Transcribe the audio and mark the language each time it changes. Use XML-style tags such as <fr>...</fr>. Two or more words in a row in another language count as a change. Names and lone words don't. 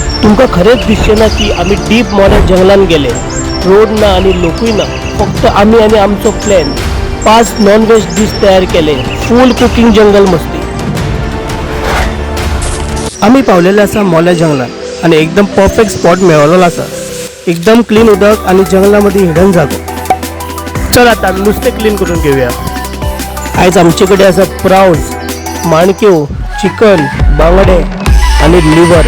<kok>तुमका खरेच दिसचे ना की आम्ही डीप मोऱ्या जंगलान गेले. रोड ना आणि लोकूय ना, फक्त आम्ही आणि आमचो प्लॅन. 5</kok> <en>नॉन-व्हेज डिश</en> <kok>तयार केले.</kok> <en>फुल कुकिंग जंगल</en> <kok>मस्ती. आम्ही पावलेले असा मोल्या जंगलात आणि एकदम परफेक्ट स्पॉट मिळवलेला असा. एकदम क्लीन उदक आणि जंगलामध्ये हिडन जागो. चल आता नुसते क्लीन करून घेऊया. आज आमच्याकडे असा प्राउन्स, माणक्यो, चिकन, बांगडे आणि लिव्हर.</kok>